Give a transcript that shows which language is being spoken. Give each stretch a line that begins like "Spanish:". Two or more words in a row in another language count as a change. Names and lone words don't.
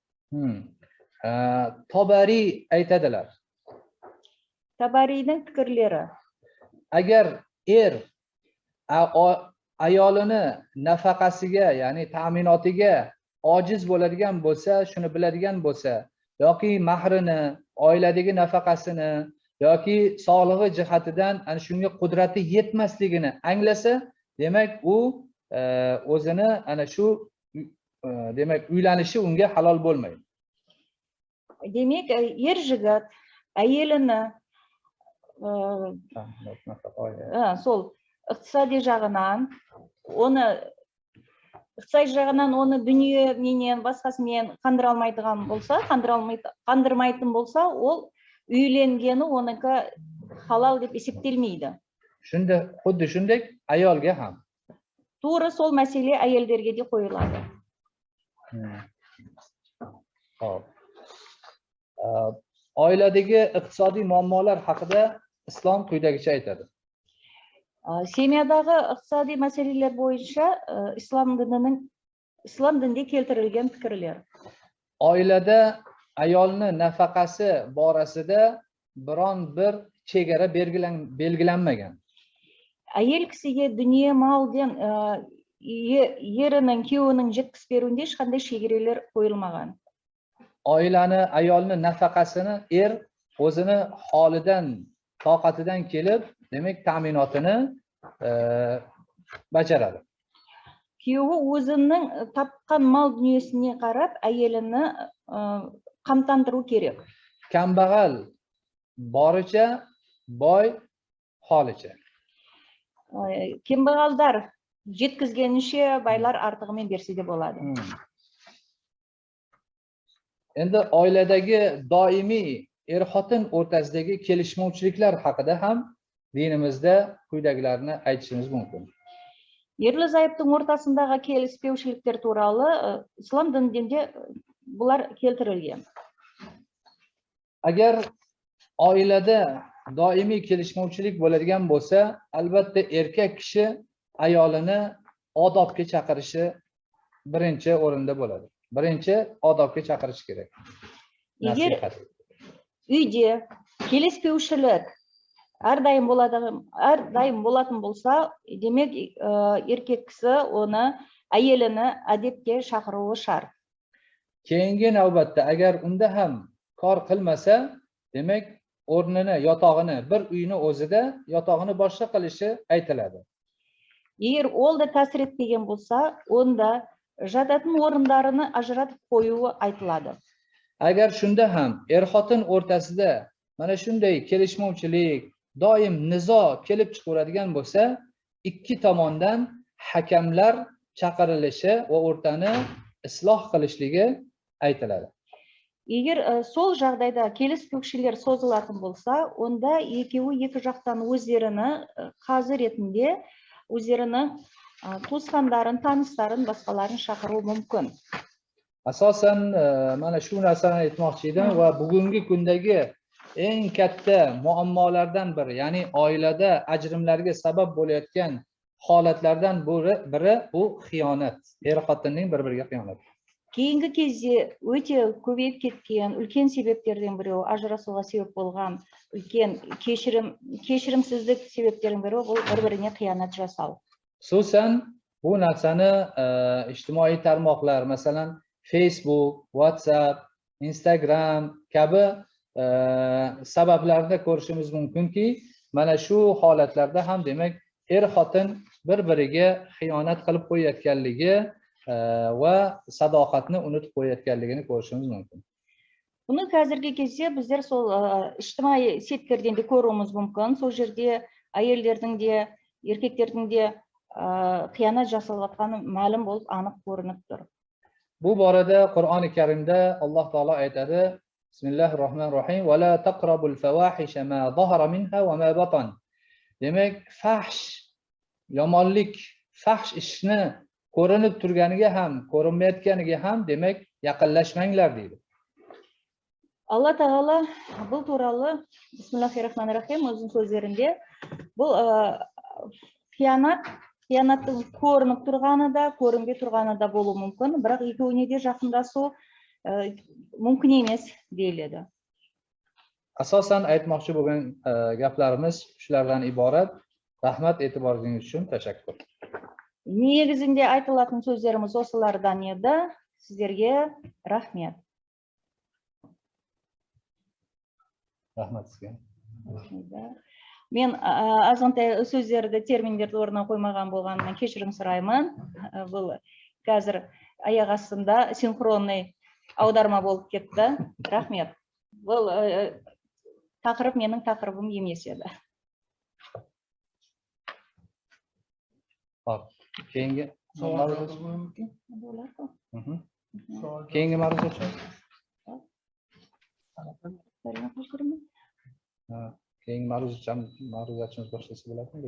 Uzbek: Tabari aytadilar. Tabarining fikrlari. Agar ayolini nafaqasiga, ya'ni ta'minotiga ojiz bo'ladigan bo'lsa, shuni biladigan bo'lsa, yoki mahrini, oiladagi nafaqasini yoki sog'lig'i jihatidan ana shunga qudrati yetmasligini anglasa, demak u o'zini ana shu demak uylanishi unga halol bo'lmaydi.
Kazakh: Demak, jigit әйеліні сол iqtisodiy жағынан оны дүние менен басқасымен қандырмайтын болса, ол үйленгені оныкі халал деп есептелмейді.
Uzbek: Xuddi shunday ayolga ham.
Kazakh: Тура сол мәселе әйелдерге де қойылады.
Uzbek: Oiladagi iqtisodiy muammolar haqida islom quyidagicha aytadi.
Kazakh: Семьядағы iqtisodiy мәселелер бойынша ислам дінінде keltirilgan fikrlar.
Uzbek: Oilada ayolni nafaqasi borasida biron bir chegara belgilanmagan.
Kazakh: Әйел кісіге дүние малден ерінің, күйеуінің жеткізіп беруінде ешқандай шегерелер қойылмаған.
Uzbek: Ayolni nafaqasini o'zini holidan, toqatidan kelib, demak ta'minotini bajaradi.
Kazakh: Күйеуі өзінің тапқан мал дүниесіне қарап, әйеліні қамтандыру керек.
Uzbek: Kambag'al boricha, boy holicha.
Kazakh: Kambag'alдар жеткізгенінше, байлар артығымен берсе де болады.
Uzbek: Endi oiladagi doimiy xotin o'rtasidagi kelishmovchiliklar haqida ham dinimizda quyidagilarni aytishimiz mumkin.
Kazakh: Ерлі зайыптың ортасындағы келіспеушіліктер туралы ислам дінінде бұлар келтірілген.
Uzbek: Agar oilada doimiy kelishmovchilik bo'ladigan bo'lsa, albatta erkak kishi ayolini odobga chaqirishi birinchi o'rinda bo'ladi. Birinchi odobga chaqirish kerak.
Kazakh: Егер үйде келіспеушілік әрдайым болатын болса, демек еркек кісі оны әйеліні әдепке шақыруы шарт.
Uzbek: Keyingi navbatda agar unda ham kor qilmasa, demak o'rnini, yotog'ini, bir uyni o'zida yotog'ini boshqa qilishi aytiladi.
Kazakh: Егер ол да тәсір етпеген болса, онда жататын орындарыны ажыратып қоюы айтылады.
Uzbek: Agar shunda ham er-xotin o'rtasida mana shunday kelishmovchilik, doim nizo kelib chiqaveradigan bo'lsa, ikki tomondan hakamlar chaqirilishi va o'rtani isloh qilishligi aytiladi.
Kazakh: Егер сол жағдайда келіспеушіліктер созылатын болса, онда екеуі екі жақтан өздеріні қазы ретінде өздерінің туысқандарын, таныстарын, басқаларын шақыру мүмкін.
Uzbek: Asosan mana shu narsani aytmoqchi edim va bugungi kundagi eng katta muammolardan biri, ya'ni oilada ajrimlarga sabab bo'layotgan holatlardan biri bu xiyonat, er-xotinning bir-biriga xiyonati.
Kazakh: Кейінгі кезде өте көбейіп кеткен үлкен себептерден біреу, ажырасуға себеп болған үлкен кешірімсіздік себептердің бірі бұл бір-біріне қиянат жасау.
Uzbek: Xususan bu narsani ijtimoiy tarmoqlar, masalan Facebook, WhatsApp, Instagram kabi sabablarda ko'rishimiz mumkinki, mana shu holatlarda ham demak er-xotin bir-biriga xiyonat qilib qo'yayotganligi va sadoqatni unutib qo'yayotganligini ko'rishimiz mumkin.
Kazakh: Бұны қазіргі кезде біздер сол ijtimoiy сеттерден де көруіміз мүмкін. Сол жерде әйелдердің де, еркектердің де xiyonat жасалып жатқаны мәлім болып,
Uzbek: aniq ko'rinib тұр. Bu borada Qur'oni Karimda Alloh taolo aytadi:
Arabic: بسم الله الرحمن الرحيم ولا تقربوا الفواحش ما ظهر منها وما بطن.
Uzbek: Demak, fahsh, yomonlik, fahsh ishni ko'rinib turganiga ham, ko'rinmayotganiga ham demak yaqinlashmanglar deydi.
Kazakh: Алла Тағала бұл туралы Бисмиллахир-рахманир-рахим өзінің сөздерінде бұл қиянаттың көрініп тұрғаны да, көрінбей тұрғаны да болуы мүмкін, бірақ екеуіне де жақындасу мүмкін емес deyiladi.
Uzbek: Asosan aytmoqchi bo'lgan gaplarimiz shulardan iborat. Rahmat, e'tiboringiz uchun tashakkur.
Kazakh: Негізінде айтылатын сөздеріміз осылардан еді. Сіздерге рахмет.
Uzbek: Rahmat sizga.
Kazakh: Мен азғантай сөздерді, терминдерді орнына қоймаған болғаннан кешірім сұраймын. Бұл қазір аяқ астында синхронный аударма болып кетті. Рахмет. Бұл тақырып менің тақырыбым емес еді.
Uzbek: Keyingi Keyingi mavzuchi. Keyingi mavzuchimiz boshlasa bo'ladimi?